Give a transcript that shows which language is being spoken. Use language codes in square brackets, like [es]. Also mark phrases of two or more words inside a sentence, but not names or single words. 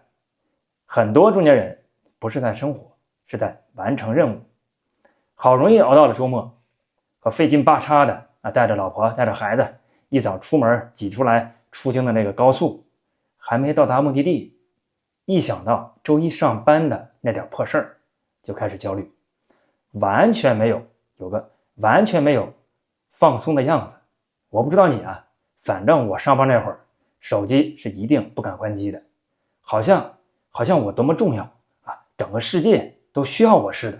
[zh] 很多中年人不是在生活，是在完成任務。好容易熬到了周末，可費勁巴叉的帶着老婆帶着孩子一早出門擠出來出京的那個高速，還沒到達目的地，一想到周一上班的那點破事兒，就開始焦慮，完全没有放鬆的樣子。我不知道你啊，反正我上班那會兒手機是一定不敢關機的，好像我多麼重要啊，整個世界都需要我似的。